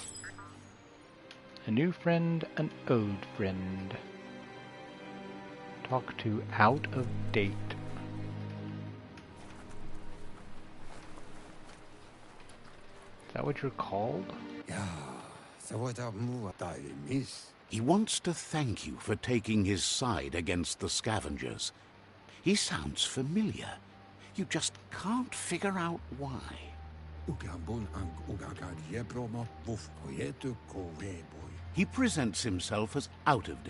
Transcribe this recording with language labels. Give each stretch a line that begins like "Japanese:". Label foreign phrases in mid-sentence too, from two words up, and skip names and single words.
English: A new friend, an old friend. Talk to out of date. Is that what you're called?
Norwegian: Ja, så var det mot deg, miss.
English: He wants to thank you for taking his side against the scavengers. He sounds familiar. You just can't figure out why. He presents himself as out of date.